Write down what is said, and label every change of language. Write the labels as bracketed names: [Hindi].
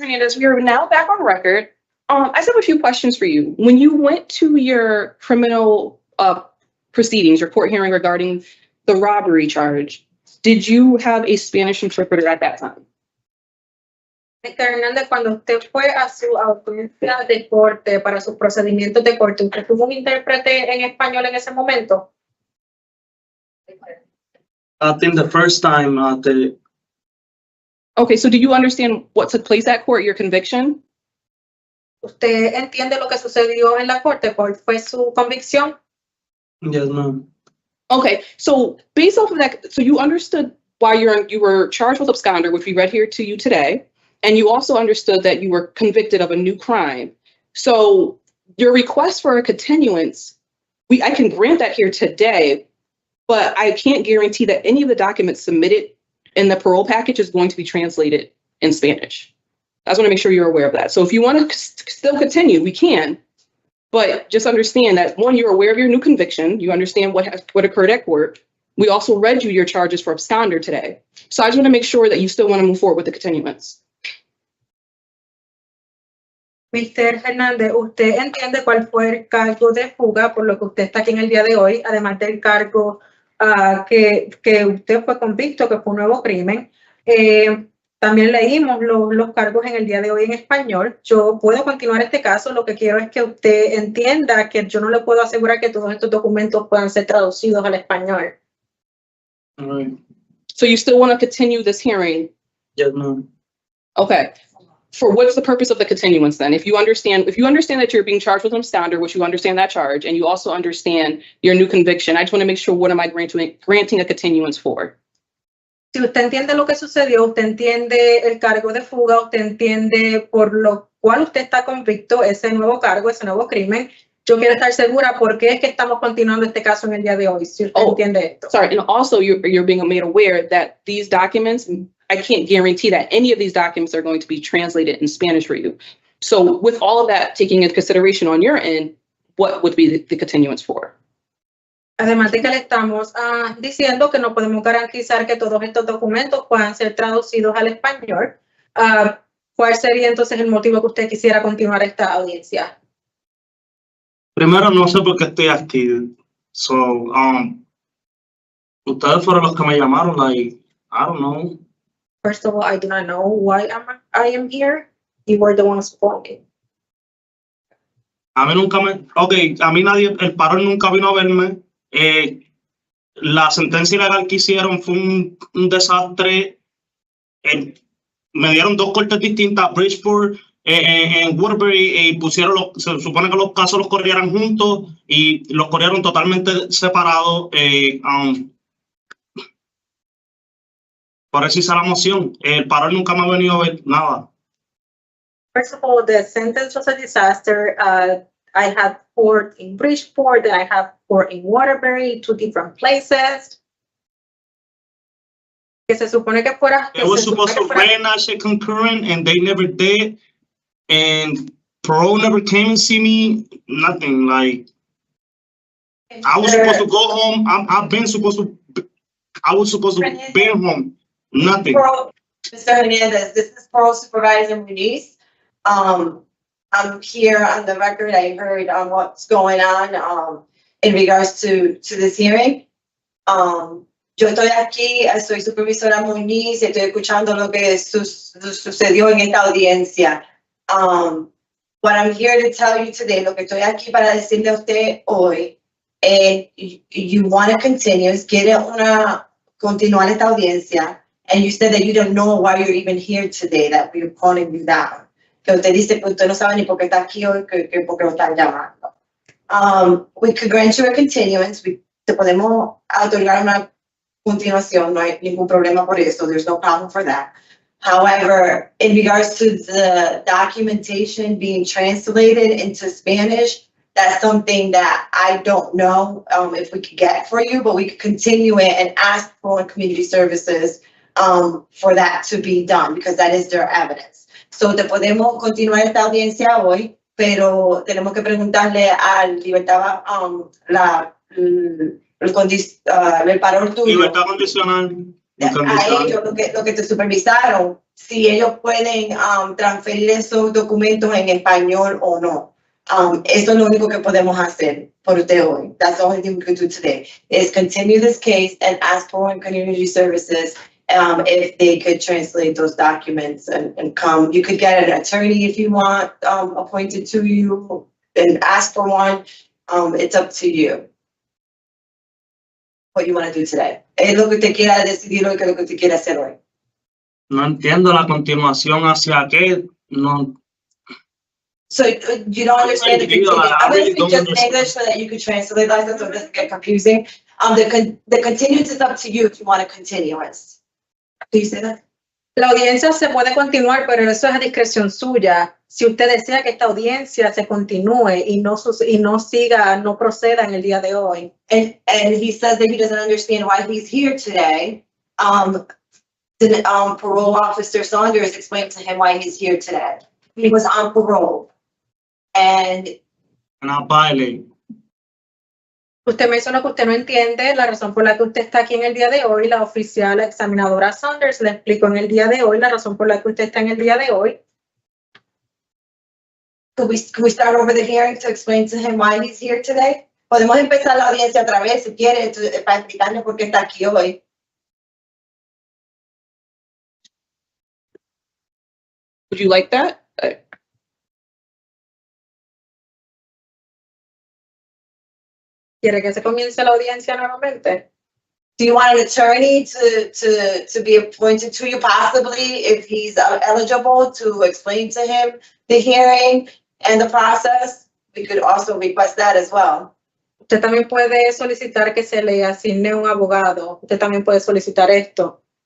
[English] Hernandez, we are now back on record. I just have a few questions for you. When you went to your criminal proceedings, your court hearing regarding the robbery charge, did you have a Spanish interpreter at that time? Mr. [Spanish] Hernández, cuando usted fue a su audiencia de corte para sus procedimientos de corte, ¿usted tuvo un intérprete en español en ese momento? [English] I think the first time Okay, so do you understand what took place at court, your conviction? [Spanish] ¿Usted entiende lo que sucedió en la corte? ¿Cuál fue su convicción? [English] yes, ma'am. Okay, so based off of that, so you understood why you were charged with absconder, which we read here to you today, and you also understood that you were convicted of a new crime. So your request for a continuance, I can grant that here today, but I can't guarantee that any of the documents submitted in the parole package is going to be translated in Spanish. I just want to make sure you're aware of that. So if you want to still continue, we can, but just understand that, one, you're aware of your new conviction. You understand what occurred at court. We also read you your charges for absconder today. So I just want to make sure that you still want to move forward with the continuance. Mr. [Spanish] Hernández, ¿usted entiende cuál fue el cargo de fuga por lo que usted está aquí en el día de hoy, además del cargo que usted fue convicto, que fue un nuevo crimen? También leímos los cargos en el día de hoy en español. Yo puedo continuar este caso. Lo que quiero es que usted entienda que yo no le puedo asegurar que todos estos documentos puedan ser traducidos al español. [English] All right. So you still want to continue this hearing? Yes, ma'am. Okay. For what's the purpose of the continuance then? If you understand that you're being charged with an absconder, which you understand that charge, and you also understand your new conviction, I just want to make sure, what am I granting a continuance for? [Spanish] Si usted entiende lo que sucedió, usted entiende el cargo de fuga, usted entiende por lo cual usted está convicto, ese nuevo cargo, ese nuevo crimen, yo quiero estar segura por qué es que estamos continuando este caso en el día de hoy, si usted entiende esto. [English] Sorry, and also you're being made aware that these documents, I can't guarantee that any of these documents are going to be translated in Spanish for you. So with all of that taking into consideration on your end, what would be the continuance for? [Spanish] Además de que le estamos diciendo que no podemos garantizar que todos estos documentos puedan ser traducidos al español, ¿cuál sería entonces el motivo que usted quisiera continuar esta audiencia? Primero, no sé por qué estoy aquí. So, ustedes fueron los que me llamaron, [English] like, I don't know. First of all, I do not know why I am here. You were the ones who called me. [Spanish] A mí nunca a mí nadie, el Parol nunca vino a verme. La sentencia ilegal que hicieron fue un desastre. me dieron 2 cortes distintas, Bridgeport en Woodbury, y se supone que los casos los corrieran juntos y los corrieron totalmente separados. Por eso hice la moción. El Parol nunca me ha venido a ver nada. [English] First of all, the sentence was a disaster. I had court in Bridgeport, then I have court in Waterbury, 2 different places. [Spanish] Que se supone que fuera. [English] It was supposed to renash a concurrent, and they never did. And Parole never came and see me. Nothing. Like, I was supposed to go home. I was supposed to be home. Nothing. Mr. Hernandez, this is Parole Supervisor Muniz. I'm here on the record. I heard what's going on in regards to this hearing. [Spanish] Yo estoy aquí, soy supervisora Muniz, estoy escuchando lo que sucedió en esta audiencia. [English] What I'm here to tell you today, [Spanish] lo que estoy aquí para decirle a usted hoy, [English] you want to continue, [Spanish] quiere continuar esta audiencia, [English] and you said that you don't know why you're even here today, that we're calling you down. [Spanish] Que usted dice que usted no sabe ni por qué está aquí hoy, que por qué lo están llamando. [English] We could grant you a continuance, [Spanish] te podemos otorgar una continuación, no hay ningún problema por eso, [English] there's no problem for that. However, in regards to the documentation being translated into Spanish, that's something that I don't know if we could get for you, but we could continue it and ask for community services for that to be done, because that is their evidence. [Spanish] So te podemos continuar esta audiencia hoy, pero tenemos que preguntarle al libertad, el parol tuyo. Libertad condicional. A ellos, lo que te supervisaron, si ellos pueden transferir esos documentos en español o no. Eso es lo único que podemos hacer por usted hoy. [English] That's the only thing we can do today, is continue this case and ask for community services if they could translate those documents and come. You could get an attorney if you want appointed to you and ask for one. It's up to you what you want to do today. [Spanish] Es lo que usted quiera decidir hoy, que es lo que usted quiere hacer hoy. No entiendo la continuación hacia qué. No. [English] So you don't understand the continuation. I'm going to speak just in English so that you can translate that, so it doesn't get confusing. The continuance is up to you if you want a continuance. Do you say that? [Spanish] La audiencia se puede continuar, pero eso es a discreción suya. Si usted desea que esta audiencia se continúe y no siga, no proceda en el día de hoy. [English] And he says that he doesn't understand why he's here today. The parole officer Saunders explained to him why he's here today. He was on parole. And I violate. [Spanish] Usted mencionó que usted no entiende la razón por la que usted está aquí en el día de hoy. La oficial examinadora Saunders le explicó en el día de hoy la razón por la que usted está en el día de hoy. [English] Could we start over the hearing to explain to him why he's here today? [Spanish] Podemos empezar la audiencia otra vez si quiere para explicarle por qué está aquí hoy. [English] Would you like that? [Spanish] ¿Quiere que se comience la audiencia nuevamente? [English] Do you want an attorney to be appointed to you, possibly, if he's eligible, to explain to him the hearing and the process? We could also request that as well. [Spanish] Usted también puede solicitar que se le asigne un abogado. Usted también puede solicitar esto.